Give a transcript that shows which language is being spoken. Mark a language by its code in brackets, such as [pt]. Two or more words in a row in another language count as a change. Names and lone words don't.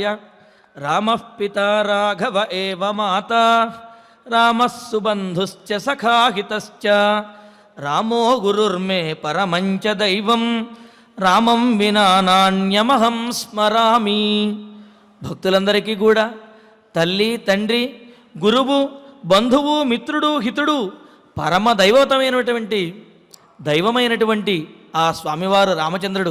[sa] रामः पिता राघव एव माता, रामः सुबन्धुश्च सखा हितश्च, रामो गुरुर्मे परमञ्च दैवं, रामं विना नाण्यमहं स्मरामि. [te] భక్తులందరికీ కూడా తల్లి తండ్రి గురువు బంధువు మిత్రుడు హితుడు పరమ దైవమైనటువంటి ఆ స్వామివారు రామచంద్రుడు.